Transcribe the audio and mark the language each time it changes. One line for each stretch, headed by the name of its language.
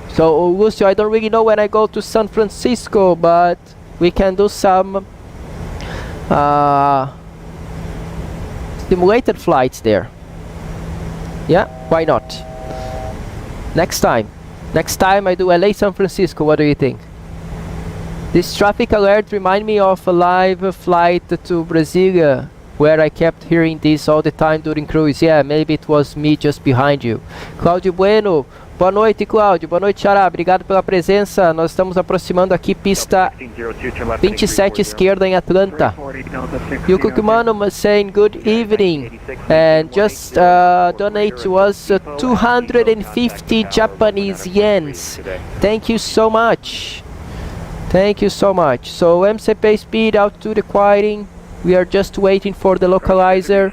English: So, Augusto, I don't really know when I go to San Francisco, but we can do some simulated flights there. Yeah, why not? Next time I do LA San Francisco. What do you think? This traffic alert remind me of a live flight to Brasilia, where I kept hearing this all the time during cruise. Yeah, maybe it was me just behind you.
Portuguese: Cláudio Bueno, boa noite, Cláudio. Boa noite, Xará. Obrigado pela presença. Nós estamos aproximando aqui pista 27 esquerda em Atlanta.
English: Yuko Kumano saying good evening and just donate to us 250 Japanese yens. Thank you so much. Thank you so much. So MCP speed altitude acquiring. We are just waiting for the localizer.